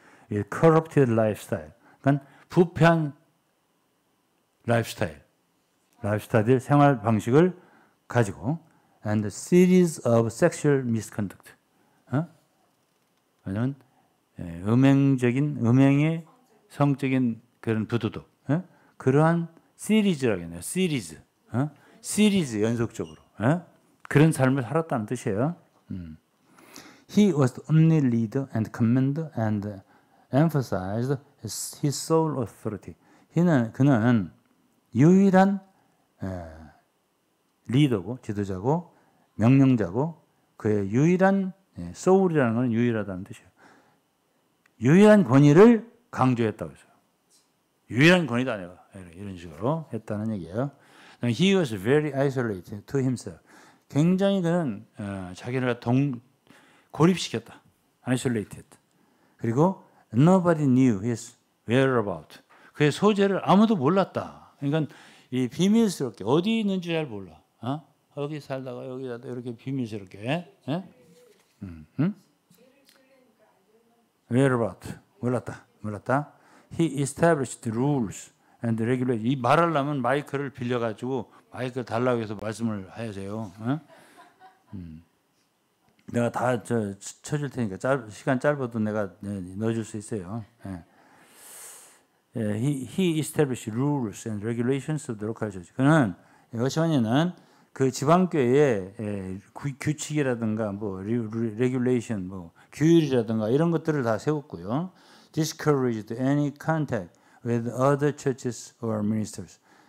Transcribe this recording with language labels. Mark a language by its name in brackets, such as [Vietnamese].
[English] corrupted lifestyle. [Korean] 그러니까 부패한 라이프스타일 생활 방식을 가지고 [English] and a series of sexual misconduct. [Korean] 왜냐면 음행의 성적인 그런 부도덕. 그러한 시리즈라고 했네요. 시리즈 연속적으로. 그런 삶을 살았다는 뜻이에요. [English] He was the only leader and commander and emphasized his sole authority. [Korean] 그는 유일한 리더고 지도자고 명령자고 그의 유일한 soul이라는 것은 유일하다는 뜻이에요. 유일한 권위를 강조했다고 했어요. 유일한 권위다 내가 이런 식으로 했다는 얘기예요. [English] He was very isolated to himself. [Korean] 굉장히 그는 자기를 고립시켰다. [English] Isolated. [Korean] 그리고 [English] nobody knew his whereabout. [Korean] 그의 소재를 아무도 몰랐다. 그러니까 이 비밀스럽게 어디 있는지 잘 몰라. 여기 살다가 여기 살다가 이렇게 비밀스럽게. whereabout. 몰랐다. [English] He established rules and regulations. [Korean] 이 말하려면 마이크를 빌려가지고 마이크를 달라고 해서 말씀을 하세요. 내가 다 쳐줄 테니까 시간 짧아도 내가 넣어줄 수 있어요. [English] He established rules and regulations of the local church. [Korean] 그는 워치만이는 그 지방교회의 규칙이라든가 뭐 regulation, 뭐 규율이라든가 이런 것들을 다 세웠고요. [English] Discouraged any contact with other churches or ministers.